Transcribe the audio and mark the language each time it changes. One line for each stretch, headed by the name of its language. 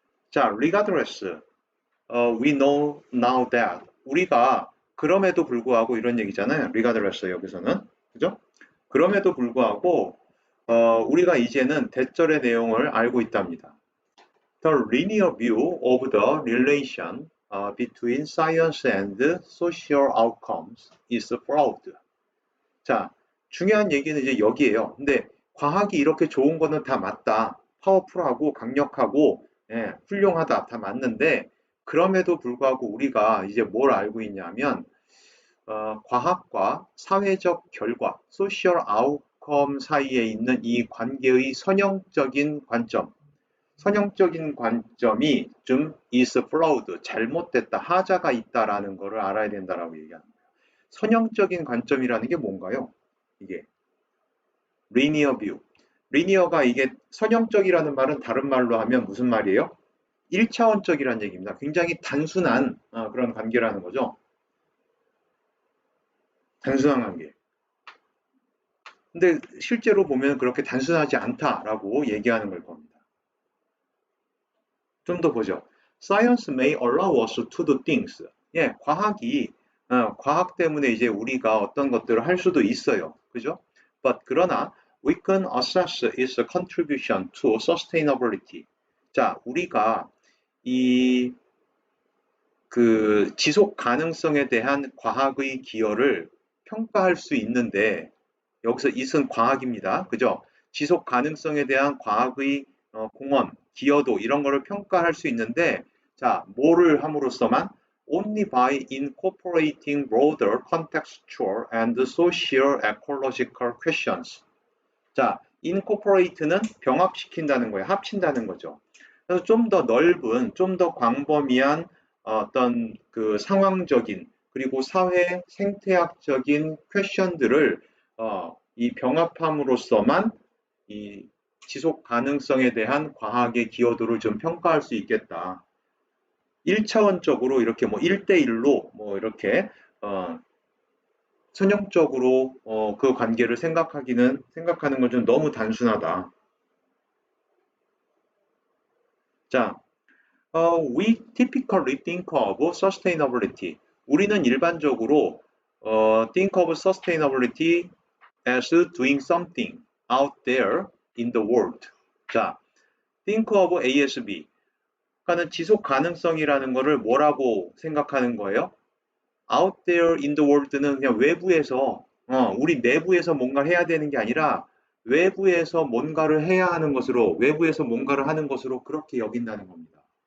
Korean: 자,
English: regardless, we know now that
Korean: 우리가 그럼에도 불구하고 이런 얘기잖아요. regardless 여기서는 그죠? 그럼에도 불구하고 우리가 이제는 대절의 내용을 알고 있답니다.
English: The linear view of the relation between science and social outcomes is flawed.
Korean: 자, 중요한 얘기는 이제 여기에요. 근데 과학이 이렇게 좋은 거는 다 맞다. 파워풀하고 강력하고 예, 훌륭하다. 다 맞는데 그럼에도 불구하고 우리가 이제 뭘 알고 있냐면 과학과 사회적 결과, 소셜 아웃컴 사이에 있는 이 관계의 선형적인 관점, 선형적인 관점이 좀
English: is flawed,
Korean: 잘못됐다, 하자가 있다라는 것을 알아야 된다라고 얘기하는 거예요. 선형적인 관점이라는 게 뭔가요?
English: 이게 linear view.
Korean: linear가 이게 선형적이라는 말은 다른 말로 하면 무슨 말이에요? 1차원적이라는 얘기입니다. 굉장히 단순한 그런 관계라는 거죠. 단순한 관계. 근데 실제로 보면 그렇게 단순하지 않다라고 얘기하는 걸 겁니다. 좀 더 보죠.
English: Science may allow us to do things.
Korean: 예, 과학 때문에 이제 우리가 어떤 것들을 할 수도 있어요. 그죠?
English: But
Korean: 그러나
English: we can assess its contribution to sustainability.
Korean: 자, 우리가 이 지속 가능성에 대한 과학의 기여를 평가할 수 있는데 여기서 it은 과학입니다. 그죠? 지속 가능성에 대한 과학의 공헌, 기여도 이런 거를 평가할 수 있는데 자, 뭐를 함으로써만
English: only by incorporating broader contextual and social ecological questions.
Korean: 자, incorporate는 병합시킨다는 거예요. 합친다는 거죠. 그래서 좀 더 넓은, 좀 더 광범위한 어떤 그 상황적인 그리고 사회 생태학적인 퀘션들을 이 병합함으로써만 이 지속 가능성에 대한 과학의 기여도를 좀 평가할 수 있겠다. 1차원적으로 이렇게 뭐 1대1로 뭐 이렇게 선형적으로 그 관계를 생각하는 건 좀 너무 단순하다.
English: 자, we typically think of sustainability.
Korean: 우리는 일반적으로
English: think of sustainability as doing something out there in the world. 자, think of ASB.
Korean: 그러니까는 지속 가능성이라는 거를 뭐라고 생각하는 거예요?
English: out there in the world
Korean: 는 그냥 외부에서, 우리 내부에서 뭔가를 해야 되는 게 아니라 외부에서 뭔가를 해야 하는 것으로, 외부에서 뭔가를 하는 것으로 그렇게 여긴다는 겁니다.